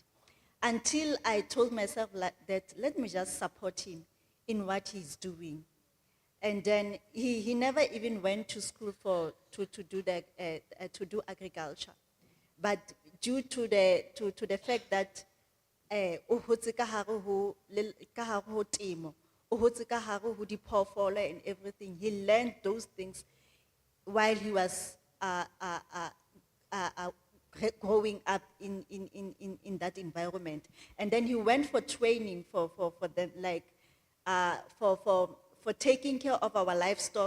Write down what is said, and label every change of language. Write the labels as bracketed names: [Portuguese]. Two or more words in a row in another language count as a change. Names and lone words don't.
[English] Until I told myself that let me just support him in what he's doing. And then he never even went to school to do agriculture, but due to the fact that [Southern Sotho] o hotse ka hare ho temo, o hotse ka hare ho diphoofolo [English] and everything, he learned those things while he was growing up in that environment. And then he went for training for taking care of our livestock.